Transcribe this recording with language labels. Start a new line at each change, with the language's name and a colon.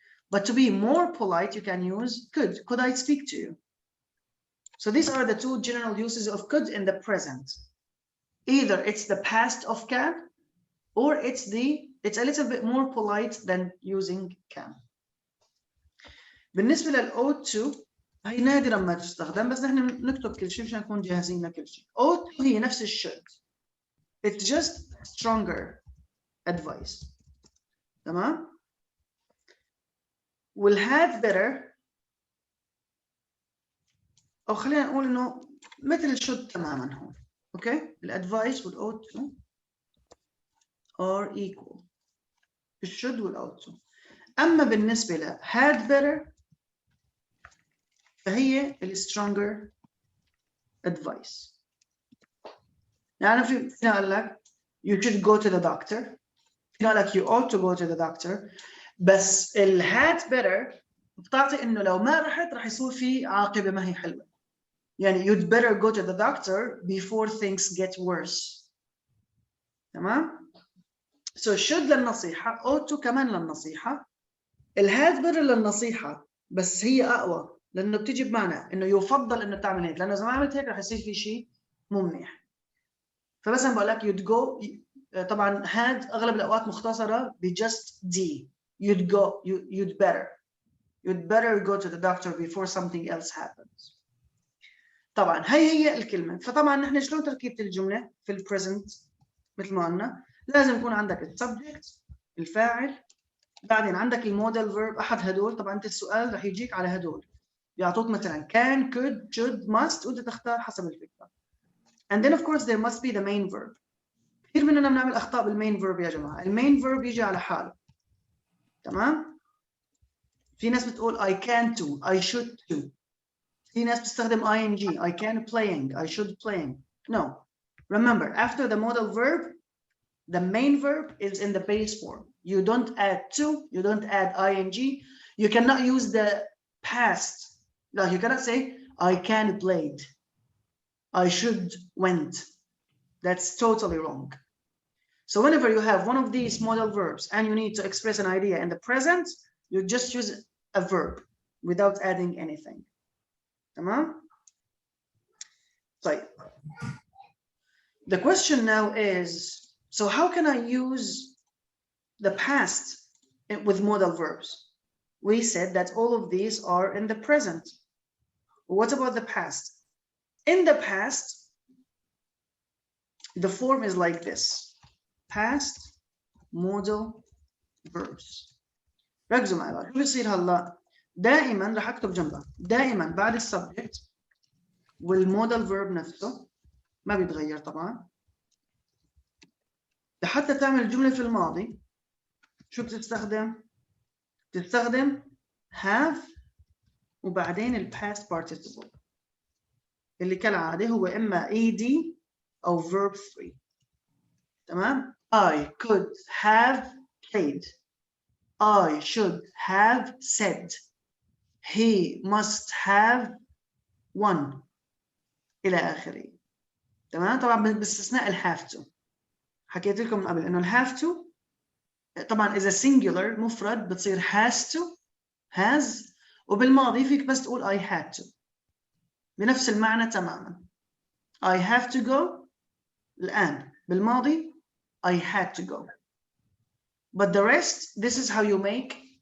English: But to be more polite, you can use could. Could I speak to you? So these are the two general uses of could in the present. Either it's the past of can, or it's a little bit more polite than using can.
Arabic: بالنسبة لل ought to هي نادرا ما تستخدم، بس نحن نكتب كل شيء مشان نكون جاهزين لكل شيء. ought to هي نفس الشد.
English: It's just stronger advice.
Arabic: تمام؟ will had better أو خلينا نقول إنه مثل الشد تماما هون.
English: Okay? الادفايس وال ought to are equal. الشد وال ought to.
Arabic: أما بالنسبة ل had better فهي ال stronger advice. يعني فينا قال لك
English: you should go to the doctor. فينا قال لك you ought to go to the doctor.
Arabic: بس ال had better بتعطي إنه لو ما رحت رح يصير في عاقبة ما هي حلوة. يعني
English: you'd better go to the doctor before things get worse.
Arabic: تمام؟
English: So should
Arabic: للنصيحة, ought to كمان للنصيحة. ال had better للنصيحة بس هي أقوى لأنه بتيجي بمعنى إنه يفضل إنه تعمل هيك، لأنه إذا ما عملت هيك رح يصير في شيء مو منيح. فمثلا بقول لك
English: you'd go
Arabic: طبعا had أغلب الأوقات مختصرة ب just d.
English: You'd go, you'd better go to the doctor before something else happens.
Arabic: طبعا هي الكلمة. فطبعا نحن شلون تركيبة الجملة في ال present مثل ما قلنا لازم يكون عندك ال subject الفاعل، بعدين عندك الموديل verb أحد هدول. طبعا أنت السؤال رح يجيك على هدول، بيعطوك مثلا can, could, should, must وأنت تختار حسب الفكرة.
English: And then of course there must be the main verb.
Arabic: كثير مننا بنعمل أخطاء بالmain verb يا جماعة. المين verb يجي على حاله. تمام؟ في ناس بتقول
English: I can to, I should to.
Arabic: في ناس بتستخدم
English: ing, I can playing, I should playing. No. Remember, after the modal verb, the main verb is in the base form. You don't add to, you don't add ing. You cannot use the past. No, you cannot say I can played, I should went. That's totally wrong. So whenever you have one of these modal verbs and you need to express an idea in the present, you just use a verb without adding anything.
Arabic: Tamam? طيب.
English: The question now is, so how can I use the past with modal verbs? We said that all of these are in the present. What about the past? In the past, the form is like this. Past modal verbs.
Arabic: ركزوا معي بقى، شو بيصير هلا؟ دائما رح اكتب جنبها، دائما بعد السبجكت والمودال فيرب نفسه ما بيتغير طبعا. لحتى تعمل جملة في الماضي شو بتستخدم؟ بتستخدم have وبعدين ال past participle اللي كالعادة هو إما ed أو verb 3. تمام؟
English: I could have played. I should have said. He must have won. إلى آخره.
Arabic: تمام؟ طبعا باستثناء ال have to. حكيت لكم من قبل إنه ال have to طبعا إذا singular مفرد بتصير has to has، وبالماضي فيك بس تقول
English: I had to
Arabic: بنفس المعنى تماما.
English: I have to go
Arabic: الآن، بالماضي
English: I had to go. But the rest, this is how you make.